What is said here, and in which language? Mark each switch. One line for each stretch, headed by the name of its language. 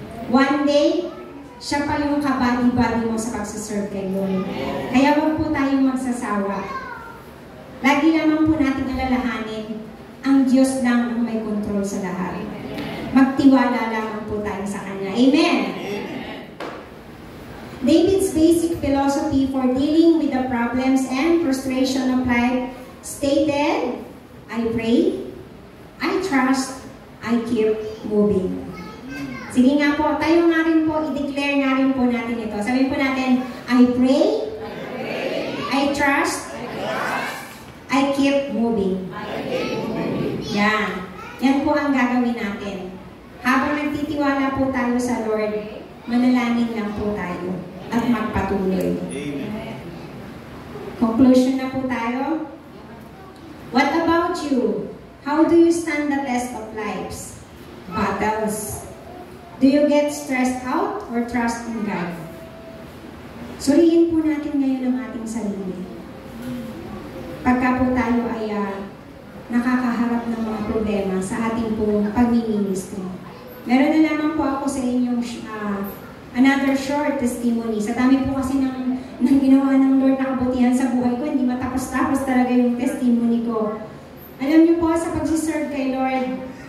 English: One day,
Filipino: siya pa yung kabady-bady mo sa pagsaserve kay Lord. Kaya huwag po tayong magsasawa. Lagi lamang po natin alalahanin, ang Diyos lang ang may control sa lahat. Magtiwala lamang po tayo sa Kanya. Amen!
English: David's basic philosophy for dealing with the problems and frustration of life stated, "I pray, I trust, I keep moving."
Filipino: Sige nga po, tayo nga rin po, i-declare nga rin po natin ito. Sabihin po natin,
English: I pray, I trust, I keep moving.
Filipino: Yan. Yan po ang gagawin natin. Habang nagtitiwala po tayo sa Lord, manalangin lang po tayo at magpatuloy. Amen. Conclusion na po tayo.
English: What about you? How do you stand the test of life's battles? Do you get stressed out or trust in God?
Filipino: Suriin po natin ngayon ang ating sarili. Pagka po tayo ay nakakaharap ng mga problema sa ating po pag-ministry. Meron na lamang po ako sa inyong
English: another short testimony.
Filipino: Sa dami po kasi ng ginawa ng Lord na kabutihan sa buhay ko, hindi matapos-tapos talaga yung testimony ko. Alam niyo po, sa pag-serve kay Lord,